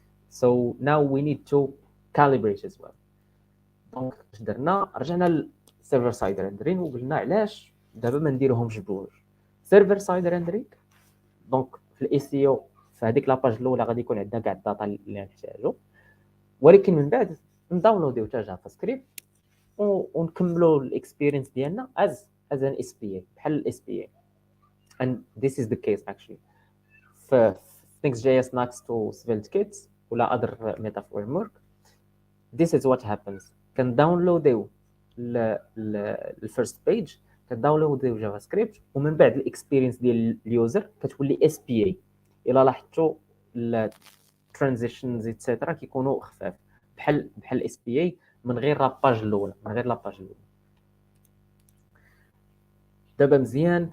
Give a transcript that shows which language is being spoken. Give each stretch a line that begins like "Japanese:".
English: So now we need to calibrate as well.
Arabic: دونك اش درنا؟ رجعنا للسيرفر سايد ريندرين وقلنا علاش دابا ما نديروهمش بجوج. سيرفر سايد ريندرين دونك في الاي سي او في هذيك لاباج الاولى غادي يكون عندنا كاع الداتا اللي نحتاجو، ولكن من بعد نداونلوديو حتى جافا سكريبت ونكملوا الاكسبيرينس ديالنا
English: as an SPA
Arabic: بحال الاس بي اي.
English: and this is the case actually في Next.js, Nuxt و SvelteKit ولا other meta framework. This is what happens.
Arabic: كان داونلوديو الفيرست بيج، كداونلوديو جافا سكريبت، ومن بعد الاكسبيرينس ديال اليوزر كتولي اس بي اي. الا لاحظتوا الترانزيشنز ايتترا كيكونوا خفاف بحال اس بي اي من غير لاباج الاولى، دابا مزيان.